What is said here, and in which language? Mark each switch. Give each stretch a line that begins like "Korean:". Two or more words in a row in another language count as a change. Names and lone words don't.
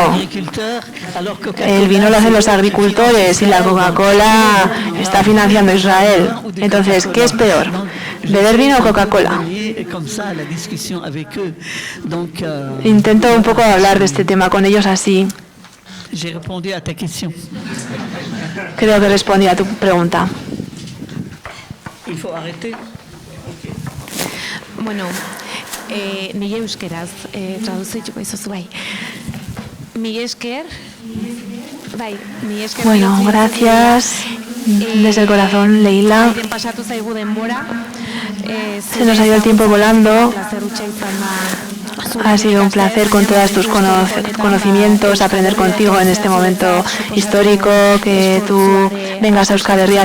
Spanish: El vino lo hacen los agricultores y la Coca-Cola está financiando Israel. Entonces, ¿qué es peor? ¿Beber vino o Coca-Cola? Intento un poco hablar de este tema con ellos así. Creo que respondí a tu pregunta.
Basque: Bueno, nire euskeraz traduzituko izuzu bai. Mila esker. Bai, mila esker.
Spanish: Bueno, gracias desde el corazón, Leila. Se nos ha ido el tiempo volando. Ha sido un placer con todos tus conocimientos, aprender contigo en este momento histórico, que tú vengas a Euskal Herria.